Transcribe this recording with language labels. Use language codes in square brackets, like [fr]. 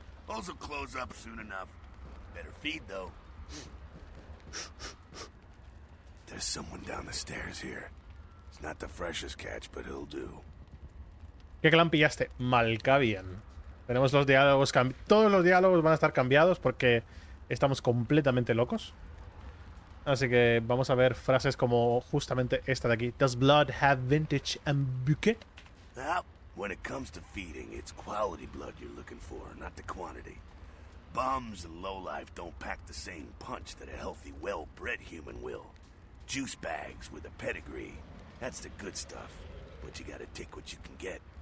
[en] Those will close up soon enough. Better feed, though. There's someone down the stairs here. It's not the freshest catch, but he'll do. [es] ¿Qué clan pillaste? Malkavian. Tenemos los diálogos todos los diálogos van a estar cambiados porque estamos completamente locos. Así que vamos a ver frases como justamente esta de aquí. [en] Does blood have vintage and bouquet? Now, when it comes to feeding, it's quality blood you're looking for, not the quantity. Bums and lowlife don't pack the same punch that a healthy, well-bred human will. Juice bags with a pedigree. That's the good stuff. But you gotta take what you can get.